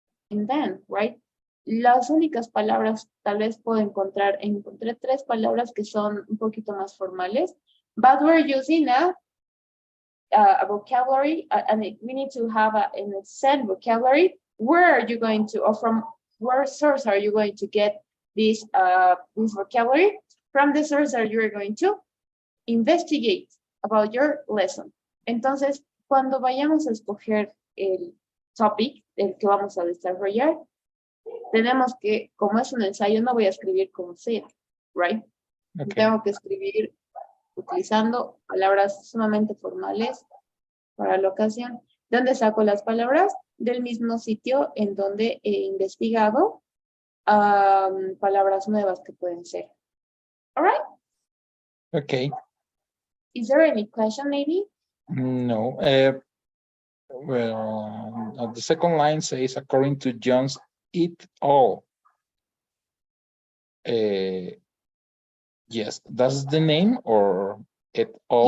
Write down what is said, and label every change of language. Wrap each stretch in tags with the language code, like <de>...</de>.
<en>And then, right?</en> <es>Las únicas palabras, tal vez puedo encontré 3 palabras que son un poquito más formales,</es> <en>but we're using a vocabulary, and we need to have an extended vocabulary. Where are you going to, or from where source are you going to get this vocabulary? From the source that you're going to investigate about your lesson.</en> <es>Entonces, cuando vayamos a escoger el topic del que vamos a desarrollar, tenemos que, como es un ensayo, no voy a escribir como sea, right? Okay. Tengo que escribir utilizando palabras sumamente formales para la ocasión. ¿Dónde saco las palabras? Del mismo sitio en donde he investigado palabras nuevas que pueden ser.</es> <en>All right? Okay. Is there any question, maybe? No. Well, the second line says, according to Jones et al. Yes, that's the name, or et al.</en>